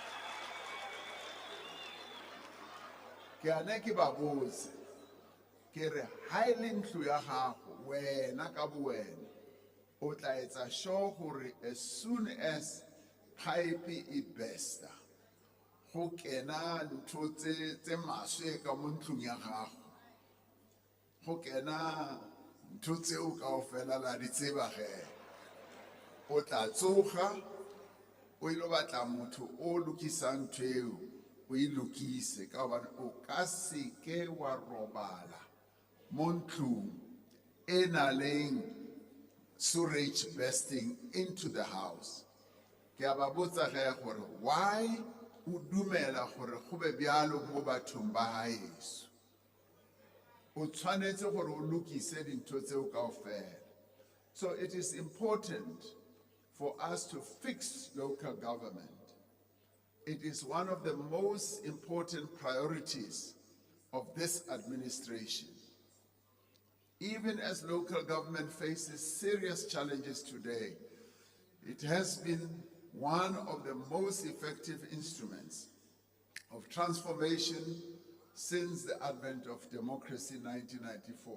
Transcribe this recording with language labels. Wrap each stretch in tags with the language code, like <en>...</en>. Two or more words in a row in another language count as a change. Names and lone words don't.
<nso>Ke ane ke ba botse ke re ha e le ntlo ya gago wena ka bo wena o tla etsa sure gore</nso> <en>as soon as</en> <nso>pipe e bursta go kena ntho tse maswe ka mo ntlong ya gago, go kena ntho tseo kaofela la di tseba ge, o tla tsoga o ilo batla motho o lokisang ntho eo o e lokise ka gobane o ka se ke wa robala mo ntlong e na leng</nso> <en>sewage bursting into the house.</en> <nso>Ke a ba botsa ge gore why o dumela gore go be bjalo mo bathong ba haeso? o tshwanetse gore o lokise dintho tseo kaofela.</nso> <en>So it is important for us to fix local government. It is one of the most important priorities of this administration. Even as local government faces serious challenges today, it has been one of the most effective instruments of transformation since the advent of democracy in 1994.</en>